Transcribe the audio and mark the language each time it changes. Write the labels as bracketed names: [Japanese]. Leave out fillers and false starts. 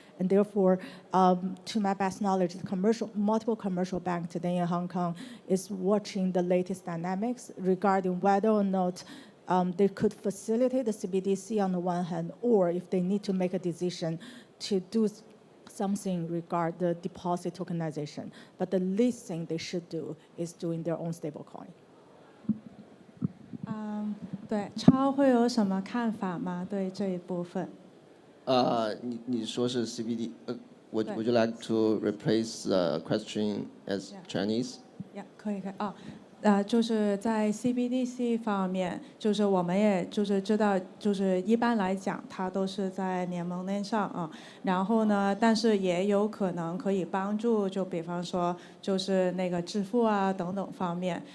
[English] And therefore, to my best knowledge, multiple commercial banks today in Hong Kong is watching the latest dynamics regarding whether or not they could facilitate the CBDC on the one hand, or if they need to make a decision to do something regarding the deposit tokenization. But the least thing they should do is doing their own stablecoin. [Chinese] 对，Chao会有什么看法吗？对这一部分？你说是 [English] CBD， would you like to replace the question as Chinese? Yeah， [Chinese] 可以哦。就是在 CBDC 方面，就是我们也就是知道，就是一般来讲，它都是在联盟链上啊。然后呢，但是也有可能可以帮助，就比方说，就是那个支付啊等等方面。